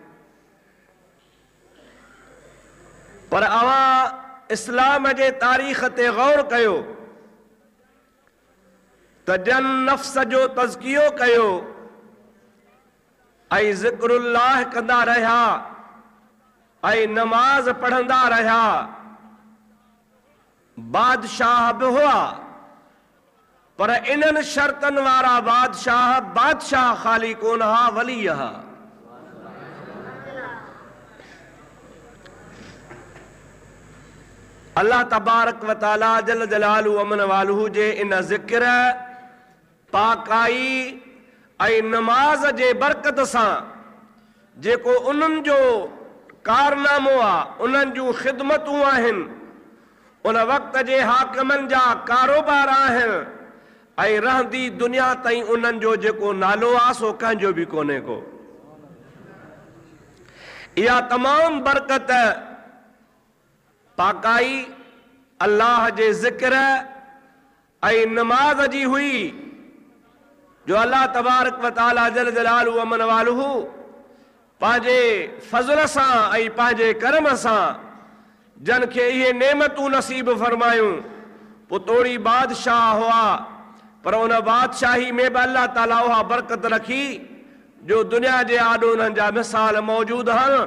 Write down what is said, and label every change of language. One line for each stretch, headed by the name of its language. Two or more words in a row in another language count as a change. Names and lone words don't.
Sindhi: पर अवां इस्लाम जे तारीख़ ते गौर कयो त जन नफ़्स जो तज़कियो कयो ऐं ज़िक्रुल्लाह कंदा रहिया ऐं नमाज़ पढ़ंदा रहिया। बादशाह बि हुआ, पर इन्हनि शर्तनि वारा बादशाह बादशाह ख़ाली कोन हा, वली हा।
Arabic: الله تبارك و تعالى جل جلاله عم نواله
Sindhi: जे इन ज़िक्र पाकाई ऐं नमाज जे बरकत सां जेको उन्हनि जो कारनामो आहे, उन्हनि जूं ख़िदमतूं आहिनि, उन वक़्त जे हाकिमनि जा कारोबार आहिनि ऐं रहंदी दुनिया ताईं उन्हनि जो जेको नालो आहे सो कंहिंजो बि कोन्हे को। इहा तमामु बरकत पाकाई अल्लाह जे ज़िक्र ऐं नमाज जी हुई, जो
Arabic: الله تبارك و تعالى جل جلاله عم نواله
Sindhi: पंहिंजे फज़ल सां ऐं पंहिंजे करम सां जन खे इहे नेमतूं नसीब फरमायूं। पुतोड़ी बादशाह हुआ, पर उन बादशाही में बि अल्लाह ताला उहा बरकत रखी जो दुनिया जे आॾो उन्हनि जा मिसाल मौजूद आहिनि।